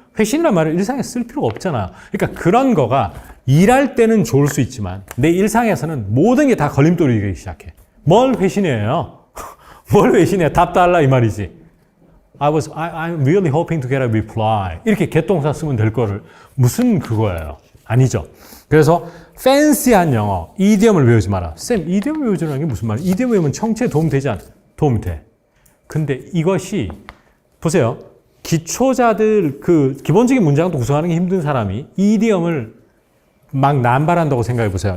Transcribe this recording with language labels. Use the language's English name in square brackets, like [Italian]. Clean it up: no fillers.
[Korean] 회신이란 말을 일상에 쓸 필요가 없잖아. 그러니까 그런 거가 일할 때는 좋을 수 있지만 내 일상에서는 모든 게 다 걸림돌이 되기 시작해. 뭘 회신해요? 뭘 회신해? 답 달라 이 말이지. [English] I'm really hoping to get a reply. [Korean] 이렇게 개동사 쓰면 될 거를 무슨 그거예요? 아니죠. 그래서 fancy한 영어, 이디엄을 외우지 마라. 쌤, 이디엄 외우지라는 게 무슨 말이에요? 이디엄 외우면 청취에 도움 되지 않아? 도움 돼. 근데 이것이 보세요. 기초자들 그 기본적인 문장도 구성하는 게 힘든 사람이 이디엄을 막 남발한다고 생각해 보세요.